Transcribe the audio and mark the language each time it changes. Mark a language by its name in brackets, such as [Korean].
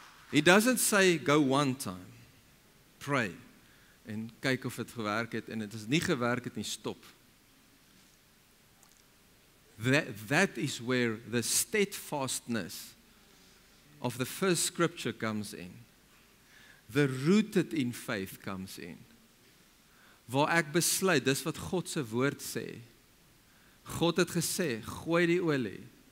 [English] He doesn't say, go one time, pray, [Afrikaans] en kyk of het gewerk het, en het is nie gewerk het nie, stop. [English] That is where the steadfastness of the first scripture comes in. The rooted in faith comes in. [Afrikaans] Waar ek besluit, dis wat God se woord sê. God het gesê, gooi die olie.